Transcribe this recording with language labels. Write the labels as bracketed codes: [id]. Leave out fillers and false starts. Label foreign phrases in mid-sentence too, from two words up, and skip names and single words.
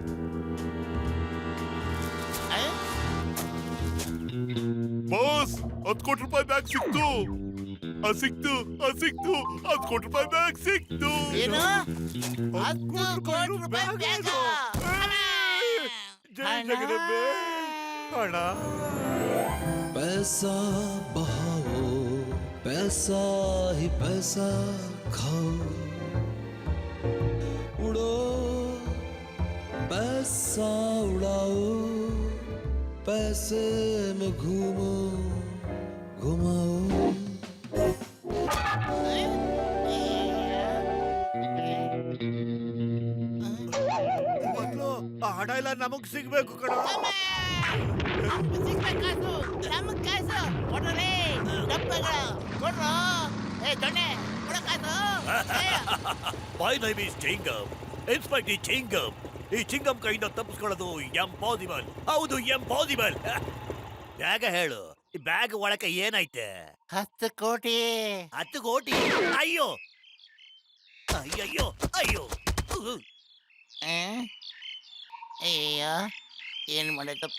[kn] ಬಾಸ್, 10 ಕೋಟಿ ರೂಪಾಯಿ ಬ್ಯಾಗ್ ಸಿಕ್ತು. ಸಿಕ್ತು 10 ಕೋಟಿ ರೂಪಾಯಿ ಬ್ಯಾಗ್ ಸಿಕ್ತು. ಏನು 10 ಕೋಟಿ ರೂಪಾಯಿ ಬ್ಯಾಗ್? ಜೈ ಜಗದಂಬೆ. ಹಣ. [hi] पैसा बहाओ पैसा ही पैसा खाओ उड़ो पैसा उड़ाओ पैसे में घूमो घुमाओ [kn] ಮೊದ್ಲು ಆ ಹಣ ಎಲ್ಲ ನಮಗ್ ಸಿಗ್ಬೇಕು ಕಣ. ಸಿಗ್ಬೇಕಾದ್ರು ನಮಗ್ ಕಾಸು ಕೊಡ್ರಿ, ಡಬ್ಬಗಳು ಕೊಡ್ರು. ಏ ದೊಣ್ಣೆ ಕೊಡ ಕಾಸು. [en] My name is Chingam. Inspector Chingam. [kn] ಈ ಚಿಂಗಂ ಕೈಯಿಂದ ತಪ್ಪಿಸ್ಕೊಳ್ಳೋದು ಎಂಪಾಸಿಬಲ್. ಹೌದು ಎಂಪಾಸಿಬಲ್. ಬ್ಯಾಗ ಹೇಳು, ಈ ಬ್ಯಾಗ್ ಒಳಕ್ಕೆ ಏನೈತೆ? 10 ಕೋಟಿ. 10 ಕೋಟಿ? ಅಯ್ಯೋ ಅಯ್ಯಯ್ಯೋ ಅಯ್ಯೋ. ಅಯ್ಯೋ ಏನ್ ಮಾಡೈತಪ್ಪ?